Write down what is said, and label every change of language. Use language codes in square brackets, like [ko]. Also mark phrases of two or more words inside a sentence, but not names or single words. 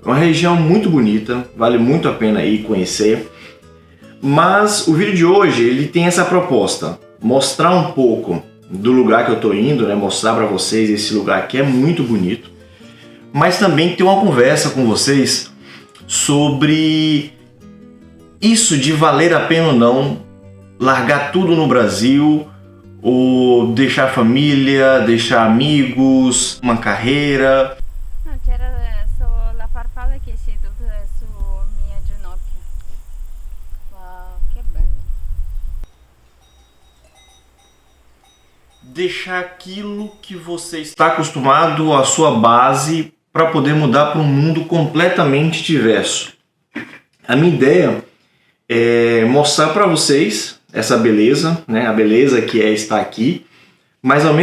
[pt] É uma região muito bonita, vale muito a pena ir conhecer, mas o vídeo de hoje ele tem essa proposta, mostrar um pouco do lugar que eu tô indo, mostrar para vocês esse lugar que é muito bonito, mas também ter uma conversa com vocês sobre isso de valer a pena ou não largar tudo no Brasil ou deixar a família, deixar amigos, uma carreira. [it] no, c'era adesso la farfalla che si è seduta su mia ginocchia. Wow, che bello. [pt] Deixar aquilo que você está acostumado, a sua base, para poder mudar para um mundo completamente diverso. A minha ideia é mostrar para vocês essa beleza, a beleza que é estar aqui, mas ao